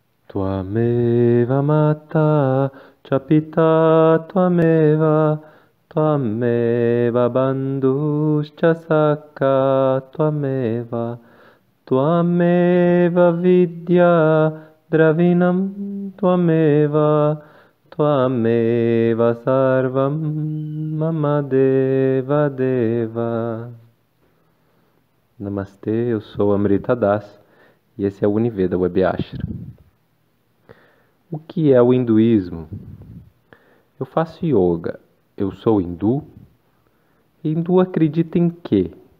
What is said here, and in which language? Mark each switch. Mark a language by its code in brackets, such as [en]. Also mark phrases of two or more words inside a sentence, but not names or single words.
[sa] त्वमेव माता चपिता त्वमेव त्वमेव बन्धुश्च सखा त्वमेव त्वमेव विद्या द्रविणं त्वमेव त्वमेव सर्वं मम देव देव. [pt] Namastê, eu sou Amrita Das e esse é o Univeda Web Ashram. O que é o hinduísmo? Eu faço yoga. Eu sou hindu? Hindu acredita em quê?